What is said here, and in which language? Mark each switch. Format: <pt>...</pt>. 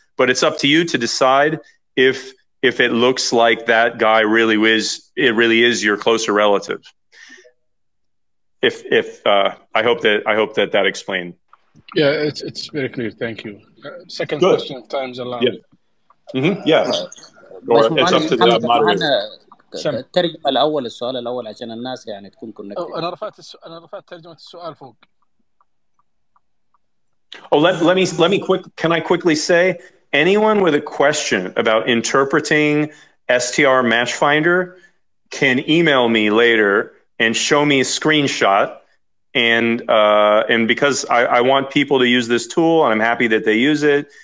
<en>But it's up to you to decide if it looks like that guy really is your closer relative. I hope that explained. Yeah, it's very clear. Thank you. Second Good. question, if time's allowed. Yeah. It's up to the moderator.</en> <ar>الترجمة السؤال الأول عشان الناس يعني تكون كونكتد. أنا رفعت ترجمة السؤال فوق.</ar> <en>Oh, let me can I quickly say, anyone with a question about interpreting STR Match Finder can email me later and show me a screenshot. And because I want people to use this tool, and I'm happy that they use it.</en>